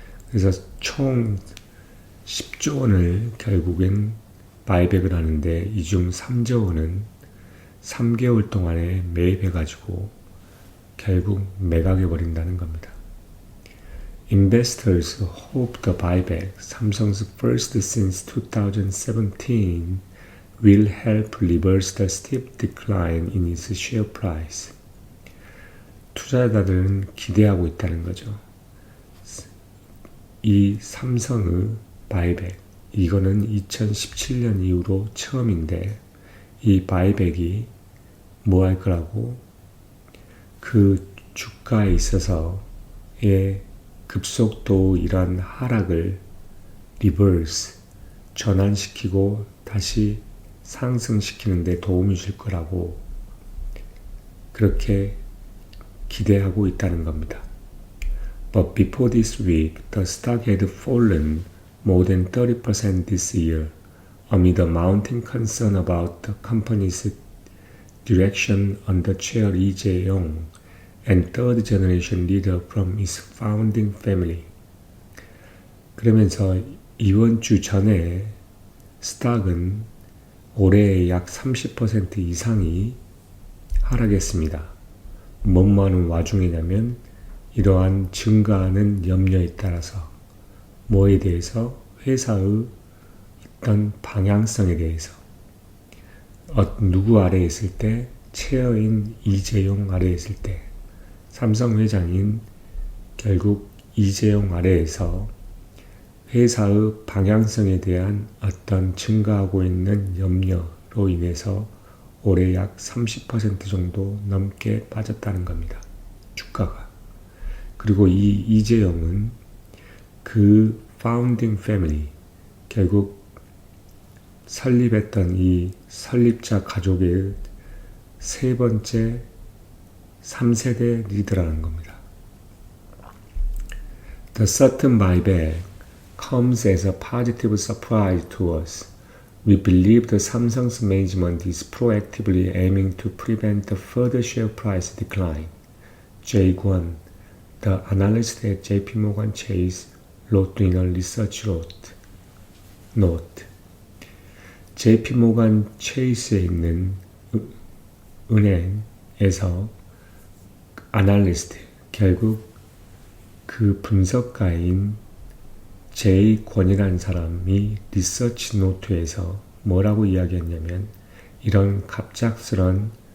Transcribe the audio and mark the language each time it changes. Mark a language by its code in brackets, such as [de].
[ko] 그래서 총 10조 원을 결국엔 바이백을 하는데 이 중 3조 원은 3개월 동안에 매입해가지고 결국 매각해버린다는 겁니다. [en] Investors hope the buyback, Samsung's first since 2017, will help reverse the steep decline in its share price. [ko] 투자자들은 기대하고 있다는 거죠. 이 삼성의 바이백, 이거는 2017년 이후로 처음인데 이 바이백이 뭐 할 거라고? 그 주가에 있어서의 급속도 이런 하락을 리버스, 전환시키고 다시 상승시키는 데 도움이 줄 거라고 그렇게 기대하고 있다는 겁니다. [en] But before this week, the stock had fallen more than 30% this year amid a mounting concern about the company's direction under Chair Lee Jae-yong and third generation leader from its founding family. [ko] 그러면서 이번 주 전에 스탁은 올해 약 30% 이상이 하락했습니다. 뭐하는 와중이냐면 이러한 증가하는 염려에 따라서 뭐에 대해서? 회사의 어떤 방향성에 대해서 누구 아래에 있을 때? 체어인 이재용 아래에 있을 때 삼성 회장인 결국 이재용 아래에서 회사의 방향성에 대한 어떤 증가하고 있는 염려로 인해서 올해 약 30% 정도 넘게 빠졌다는 겁니다. 주가가. 그리고 이 이재용은 그 파운딩 패밀리, 결국 설립했던 이 설립자 가족의 세 번째 3세대 리더라는 겁니다. [en] The certain buyback comes as a positive surprise to us. We believe the Samsung's management is proactively aiming to prevent the further share price decline. Jay Kwon, the analyst at JP Morgan Chase, wrote in a research note. [ko] JP Morgan Chase에 있는 은행에서 아날리스트, 결국 그 분석가인 제이 권이라는 사람이 리서치 노트에서 뭐라고 이야기했냐면 이런 갑작스런